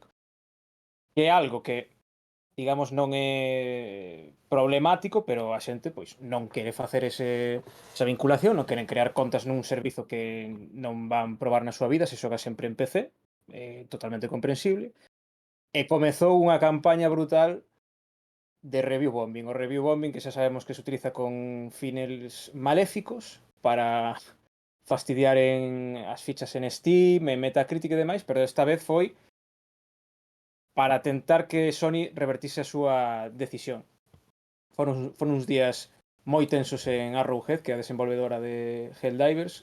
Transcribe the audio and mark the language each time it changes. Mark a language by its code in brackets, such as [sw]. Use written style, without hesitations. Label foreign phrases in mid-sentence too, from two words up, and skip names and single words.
[gl] Que é algo que, digamos, non é problemático, pero a xente pois non quere facer esa vinculación, non queren crear contas nun servizo que non van probar na súa vida, se xoga sempre en PC, totalmente comprensible. E comezou unha campaña brutal de [en] review bombing. [gl] O [en] review bombing [gl] que xa sabemos que se utiliza con fines maléficos para fastidiar as fichas en Steam, en Metacritic e demais, pero esta vez foi para tentar que Sony revertise a súa decisión. Foron uns días moi tensos en Arrowhead, que é a desenvolvedora de Helldivers.